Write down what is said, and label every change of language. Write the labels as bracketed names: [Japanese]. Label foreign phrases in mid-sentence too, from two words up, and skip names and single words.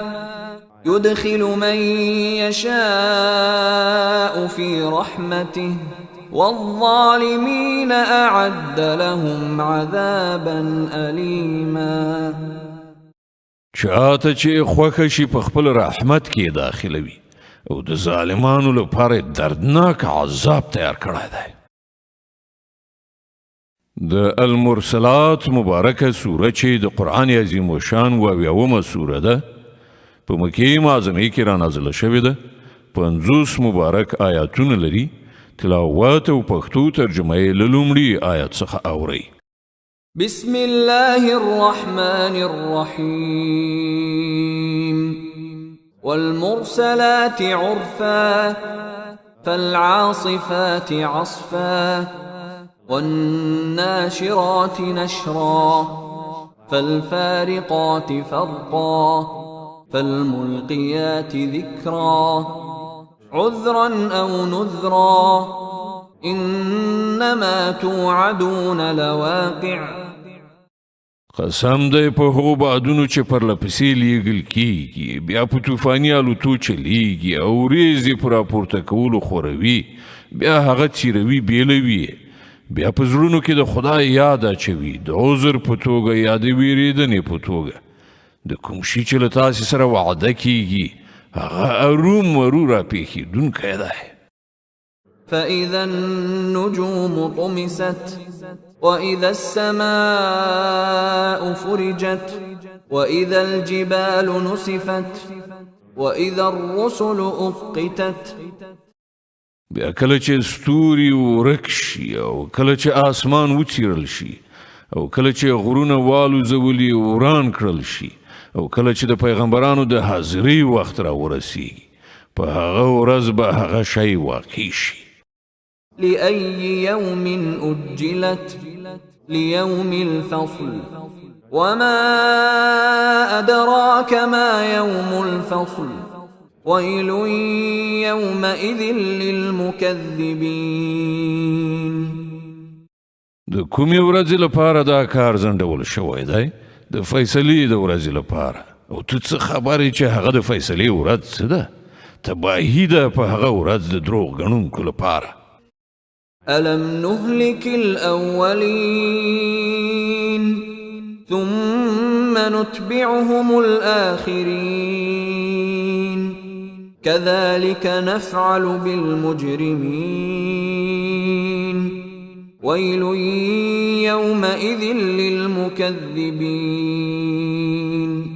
[Arabic] يدخل من يشاء في رحمته والظالمين أعد لهم عذابا أليما. [Pashto] چاته چې خوښه شي په خپل رحمت کې داخلوي او د ظالمانو لپاره دردناک عذاب تیار کړی دی. د المرسلات مبارکه سوره چې د قرآن عظیم الشان اویاومه سوره ده، په مکې معظمې کې را نازله شوې ده، 50 مبارک آیاتونه لري. تلاوت او پښتو ترجمه یې له لومړي آیت څخه اورئ. [Arabic] بسم الله الرحمن الرحيم. والمرسلات عرفا فالعاصفات عصفا والناشرات نشرا فالفارقات فرقا فالملقيات ذكرا عذرا أو نذرا إنما توعدون لواقع. [Pashto] قسم دی په هغو بادونو چې پرلپسې لیږل کیږي، بیا په طوفاني الوتو چلیږي او ریزې په راپورته کولو خوروي، بیا هغه څیروي بیلوي، بیا په زړونو کې د خدای یاد اچوي، د عذر په توګه یا د ویرېدنې په توګه. د کوم شي چې له تاسې سره وعده کیږي هغه ارومرو راپېښېدونکی دی. [Arabic] فإذا النجوم طمست وإذا السماء فرجت وإذا الجبال نسفت وإذا الرسل أقتت. [Pashto] بیا کله چې ستوري ورک شي او کله چې آسمان وڅیرل شي او کله چې غرونه والوزولي وران کړل شي او کله چې د پیغمبرانو د حاضرۍ وخت را ورسیږي، په هغه ورځ به هغه شی واقع شي. [Arabic] لأي يوم أجلت ليوم الفصل وما أدراك ما يوم الفصل ويل يومئذ للمكذبين. [Pashto] د کومې ورځې لپاره دا کار ځنډول شوی دی؟ د فیصلې د ورځې لپاره. او ته څه خبرې چې هغه د فیصلې ورځ څه ده؟ تباهي ده په هغه ورځ د دروغ ګڼونکو لپاره. [Arabic] ألم نهلك الأولين ثم نتبعهم الآخرين كذلك نفعل بالمجرمين ويل يومئذ للمكذبين.